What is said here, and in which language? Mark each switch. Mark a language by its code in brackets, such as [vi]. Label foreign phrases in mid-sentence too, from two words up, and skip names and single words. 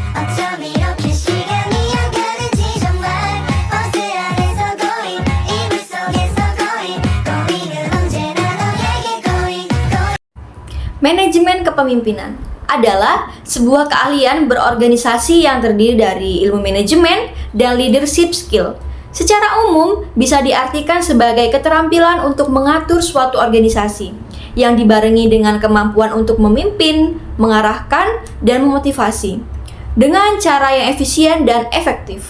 [ko] 어쩜 이렇게 시간이 안 가는지 정말 버스 안에서 고인 이불 속에서 고인 고인은 언제나 너에게 고인 [id] Manajemen kepemimpinan adalah sebuah keahlian berorganisasi yang terdiri dari ilmu manajemen dan [en] leadership skill. [id] Secara umum, bisa diartikan sebagai keterampilan untuk mengatur suatu organisasi yang dibarengi dengan kemampuan untuk memimpin, mengarahkan, dan memotivasi dengan cara yang efisien dan efektif.